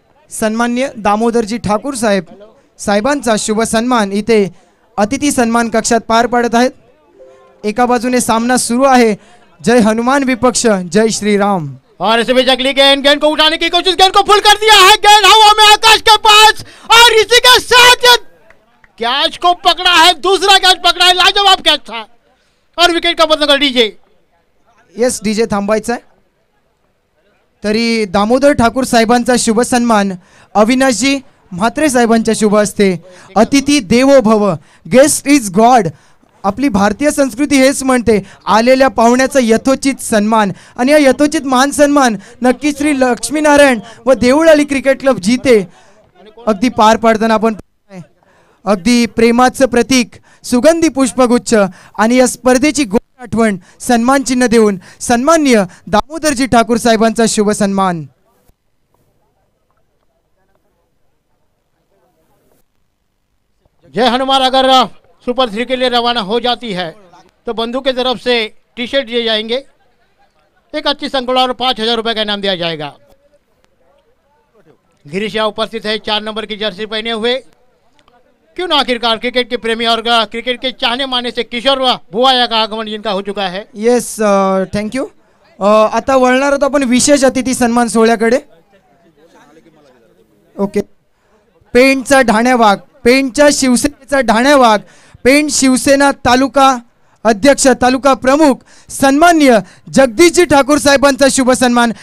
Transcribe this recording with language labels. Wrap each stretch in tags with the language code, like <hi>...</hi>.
<mr>सन्माननीय दामोदरजी ठाकूर साहेब, साहेबांचा शुभ सन्मान इथे अतिथी सन्मान कक्षात पार पडत आहेत। एका बाजूने सामना सुरू आहे, जय हनुमान विपक्ष जय श्री राम।</mr> <hi>और इस बीच अगली गेंद को उठाने की कोशिश, गेंद को फुल कर दिया है, गेंद हवा में आकाश के पास और इसी के साथ कैच को पकड़ा है, दूसरा कैच पकड़ा है, लाजवाब कैच था और विकेट का बदल डीजे।</hi> <mr>येस, डीजे थांबायचा आहे। तरी दामोदर ठाकूर साहेबांचा शुभ सन्मान अविनाशजी म्हात्रे साहेबांच्या शुभ हस्ते।</mr> <sa>अतिथी देवो भव,</sa> <en>Guest is God.</en> <mr>आपली भारतीय संस्कृती हेच म्हणते, आलेल्या पाहुण्याचा यथोचित सन्मान, आणि या यथोचित मान सन्मान नक्की श्री लक्ष्मीनारायण व देऊळाली क्रिकेट क्लब जिते अगदी पार पाडताना आपण अगदी प्रेमाचं प्रतीक सुगंधी पुष्पगुच्छ आणि या स्पर्धेची गोड आठवण सन्मान चिन्ह देऊन सन्माननीय दामोदरजी ठाकूर साहेबांचा शुभ सन्मान।</mr> <hi>जय हनुमान अगर सुपर 3 के लिए रवाना हो जाती है तो बंधु की तरफ से टी शर्ट दिए जाएंगे, एक अच्छी संकुल और 5000 रुपए का इनाम दिया जाएगा। गिरीश यहाँ उपस्थित है 4 नंबर की जर्सी पहने हुए। क्यों ना आखिरकार क्रिकेट के प्रेमी और क्रिकेट के चाहने माने से किशोर भुवाया का आगमन जिनका हो चुका है।</hi> <en>Yes, thank you.</en> <mr>आता वळणार आहोत आपण विशेष अतिथी सन्मान सोहळ्याकडे। ओके, पेणचा ढाण्यावाग, पेणच्या शिवसेनेचा ढाण्यावाग, पेण शिवसेना तालुका अध्यक्ष, तालुका प्रमुख सन्माननीय जगदीशजी ठाकूर साहेबांचा शुभ सन्मान।</mr>